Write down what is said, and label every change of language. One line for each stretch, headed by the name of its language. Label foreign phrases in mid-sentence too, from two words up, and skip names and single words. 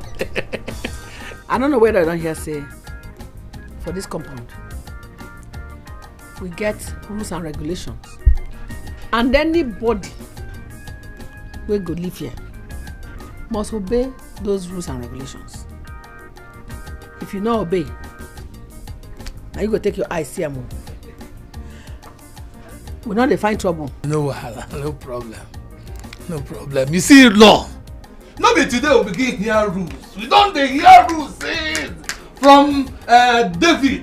Nigerian Pidgin: I don't know whether I don't hear say for this compound we get rules and regulations, and anybody wey go live here must obey those rules and regulations. If you no obey, now you go take your eyes see am. We no dey find trouble. No wahala, no problem. No problem. You see law. No be today we begin hear rules. We don dey hear rules since from David.